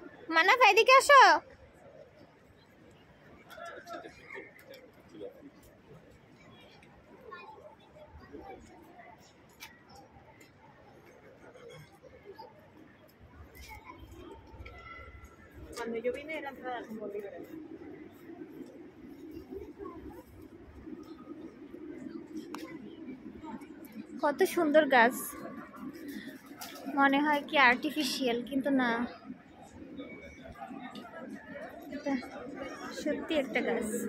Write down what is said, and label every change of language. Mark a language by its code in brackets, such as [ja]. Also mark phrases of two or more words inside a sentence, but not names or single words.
[bn] মানা এদিকে আসো। [es] Cuando yo vine era entrada como libre. [bn] কত সুন্দর গাছ, মনে হয় কি আর্টিফিশিয়াল, কিন্তু না, এটা সত্যি একটা গাছ।